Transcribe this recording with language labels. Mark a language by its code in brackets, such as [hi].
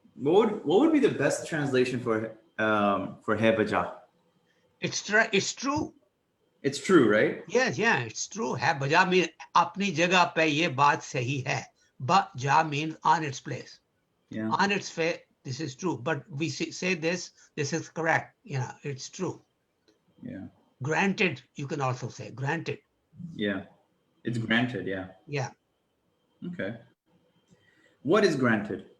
[en] What would be the best translation for hai baja? It's true. It's true, right? Yes, yeah, it's true. [ur] है बजा [en] mean [ur] अपनी जगह पे ये बात सही है. [en] But ja means on its place. Yeah. On its face, this is true. But we say this is correct. You know, it's true. Yeah. Granted, you can also say granted. Yeah. It's granted, yeah. Yeah. Okay. What is granted?